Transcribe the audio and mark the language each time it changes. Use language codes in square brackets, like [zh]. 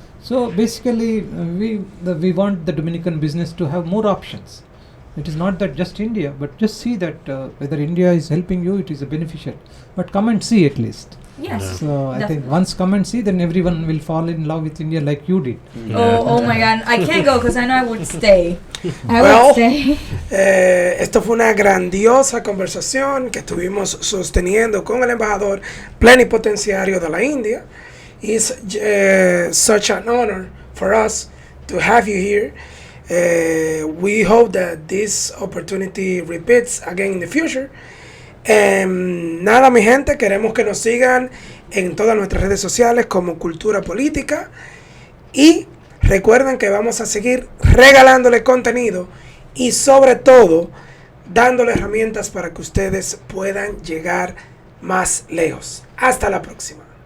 [en] So basically, we want the Dominican business to have more options. It is not that just India, but just see that whether India is helping you, it is a beneficial. But come and see at least. Yes. Yeah. So I think Definitely. once come and see, then everyone will fall in love with India like you did. Oh my God. I can't go because I know I would stay. I Well, would stay. [es] Esto fue una grandiosa conversación que estuvimos sosteniendo con el embajador plenipotenciario de la India. [en] It's such an honor for us to have you here. We hope that this opportunity repeats again in the future. [es] Nada, mi gente, queremos que nos sigan en todas nuestras redes sociales como Cultura Política y recuerden que vamos a seguir regalándole contenido y sobre todo dándole herramientas para que ustedes puedan llegar más lejos. Hasta la próxima.